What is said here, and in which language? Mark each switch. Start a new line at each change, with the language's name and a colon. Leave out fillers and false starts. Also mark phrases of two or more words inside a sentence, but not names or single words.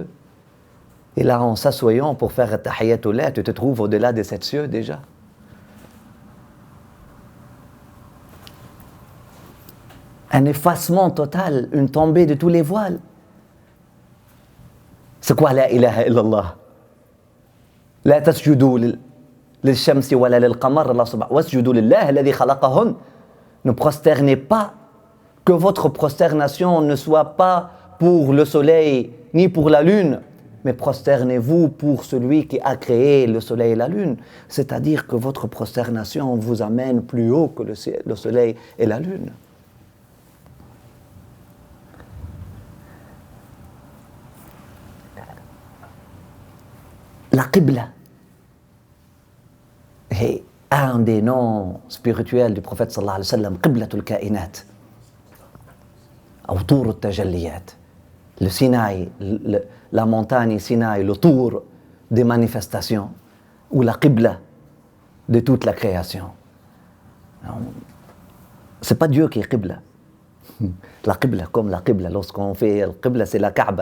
French: Et là, en s'assoyant pour faire tahiyatullah, tu te trouves au-delà des 7 cieux déjà. Un effacement total, une tombée de tous les voiles. C'est quoi
Arabic: لا إله إلا الله? لا تسجدوا للشمس ولا للقمر الله سبحانه و واسجدوا لله الذي خلقهن.
French: Ne prosternez pas, que votre prosternation ne soit pas pour le soleil ni pour la lune, mais prosternez-vous pour celui qui a créé le soleil et la lune. C'est-à-dire que votre prosternation vous amène plus haut que le soleil et la lune. La Qibla est un des noms spirituels du prophète
Arabic: صلى الله عليه وسلم, قبلة الكائنات, ou طور التجليات.
French: Le Sinaï, la montagne Sinaï, le tour des manifestations, ou la Qibla de toute la création. C'est pas Dieu qui est Qibla. La Qibla, comme la Qibla, lorsqu'on fait la Qibla, c'est la Kaaba.